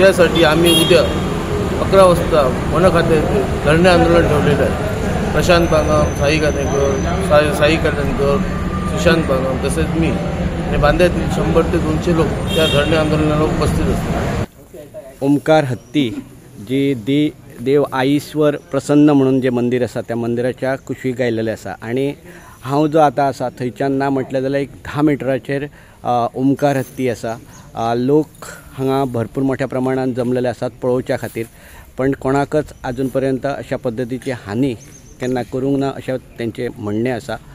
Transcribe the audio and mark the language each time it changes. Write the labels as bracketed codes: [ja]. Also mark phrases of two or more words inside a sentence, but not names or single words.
[mr] त्यासाठी आम्ही उद्या 11 वाजता वन खात्याचे धरणे आंदोलन ठेवलेलं आहे। प्रशांत पांगाम, साई कल्याणकर, सुशांत पांगाम तसेच मी आणि बांद्यातील 100 ते 200 लोक त्या धरणे आंदोलनाला उपस्थित असतात। [kok] ओमकार हत्ती जी देव आईश्वर प्रसन्न म्हणून जे मंदिर आसा त्या मंदिराच्या कुशीक गायलेलें आसा। आणि हांव जो आतां आसा थंयच्यान ना म्हटलें जाल्यार एक 10 मिटराचेर ओमकार हत्ती आसा। लोक हांगा भरपूर मोठ्या प्रमाणात जमलेले आसात पळोवच्या खातीर। पण कोणाकच अजून पर्यंत अशा पद्दतीची हानी केन्ना करूंक ना अशें तेंचें म्हणणें आसा।